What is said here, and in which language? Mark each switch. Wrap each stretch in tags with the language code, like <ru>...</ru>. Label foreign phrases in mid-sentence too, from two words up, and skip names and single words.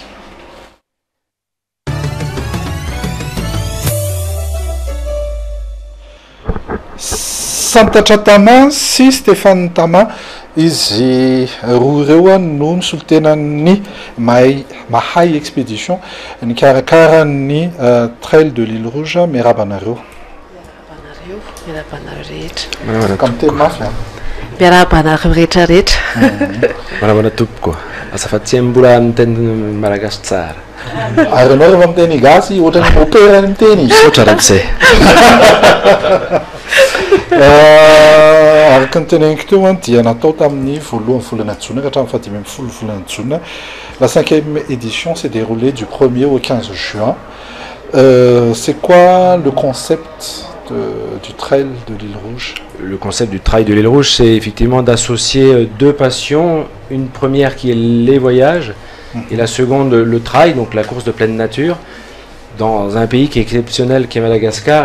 <mg>Santatra Tama sy Stéphane Tama izy roa ireo no nisolotenan'ny mahay expédition nikarakara ny</mg> <fr>trail de l'île rouge</fr> <mg>miarabanareo. Miarabanareo rehetra. Ka miteny mafy miarabanareo rehetrarehetra. Manamana tompoko azafaty tsy mbola miteny malagasy tsara. Ary anao rehefa miteny gasy ohatrany opera ny miteny izy. Oatra rak'izay. Araka ny teneniko teo dia natao tamin'ny voalohan'ny volana jona ka hatramin'ny fadimy amby folo volana jona.</mg> <fr>La 5e édition s'est déroulée du 1er au 15 juin. C'est quoi le concept du trail de l'île rouge? Le concept du trail de l'île rouge, c'est effectivement d'associer deux passions. Une première qui est les voyages et la seconde le trail, donc la course de pleine nature, dans un pays qui est exceptionnel, qui est Madagascar.</fr>